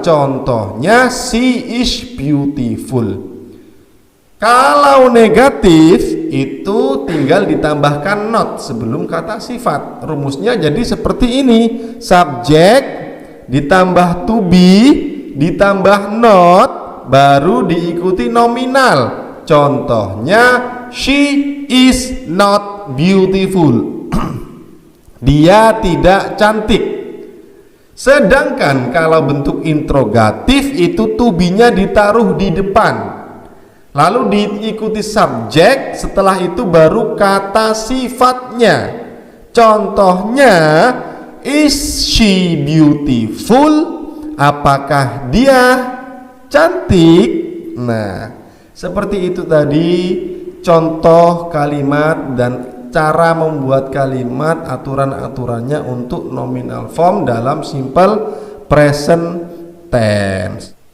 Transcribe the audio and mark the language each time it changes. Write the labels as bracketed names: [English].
[Indonesian] Contohnya [English] she is beautiful. [Indonesian] Kalau negatif itu tinggal ditambahkan not sebelum kata sifat. Rumusnya jadi seperti ini. Subjek ditambah to be ditambah not baru diikuti nominal. Contohnya [English] she is not beautiful. [Indonesian] Dia tidak cantik. Sedangkan kalau bentuk interrogatif itu to be-nya ditaruh di depan. Lalu diikuti subjek, setelah itu baru kata sifatnya. Contohnya, [English] is she beautiful? [Indonesian] Apakah dia cantik? Nah, seperti itu tadi contoh kalimat dan cara membuat kalimat, aturan-aturannya untuk nominal form dalam simple present tense.